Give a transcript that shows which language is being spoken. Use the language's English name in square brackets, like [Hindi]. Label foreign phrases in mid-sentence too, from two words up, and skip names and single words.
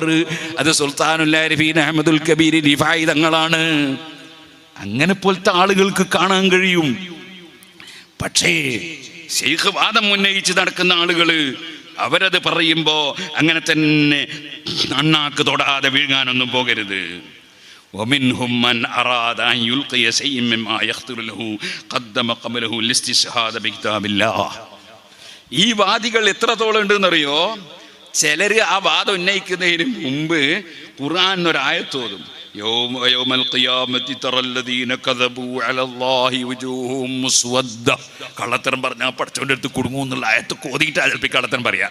[Malayalam] അത് സുൽത്താനുൽ ആരിഫീൻ അഹ്മദുൽ കബീർ റിഫായി തങ്ങളാണ്. അങ്ങനെ പോലത്തെ ആളുകൾക്ക് കാണാൻ കഴിയും. പക്ഷേ ശൈഖ് വാദം ഉന്നയിച്ച് നടക്കുന്ന ആളുകള് അവരത് പറയുമ്പോ അങ്ങനെ തന്നെ അണ്ണാക്ക് തൊടാതെ വീഴാനൊന്നും പോകരുത്. [Arabic] ومنهم من أراد أن يلقي شيئا مما يخطر له قدم قبله الاستشهاد بكتاب الله. [Malayalam] ഈ വാദികൾ എത്രത്തോളം ഉണ്ടെന്നറിയോ? ചിലര് ആ വാദം ഉന്നയിക്കുന്നതിന് മുമ്പ് ഖുർആൻ ഒരായത്തോതും. കള്ളത്തരം പറഞ്ഞാൽ പഠിച്ചോൻ്റെ അടുത്ത് കുടുങ്ങും എന്നുള്ള ആയത്ത് കോതിയിട്ട് ചിലപ്പോൾ കള്ളത്തരം പറയാം.